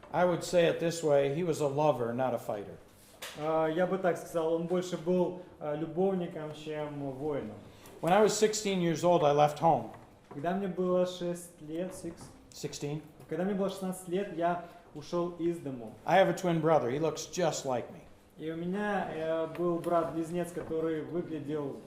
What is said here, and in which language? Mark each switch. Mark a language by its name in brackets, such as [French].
[English] I would say it this way, he was a lover, not a fighter. [Russian] Я бы так сказал, он больше был любовником, чем воином. [English] When I was 16 years old, I left home. [Russian] Когда мне было 16, когда мне было 16 лет, я ушел из дому. [English] I have a twin brother. He looks just like me. [Russian] И у меня был брат-близнец, который выглядел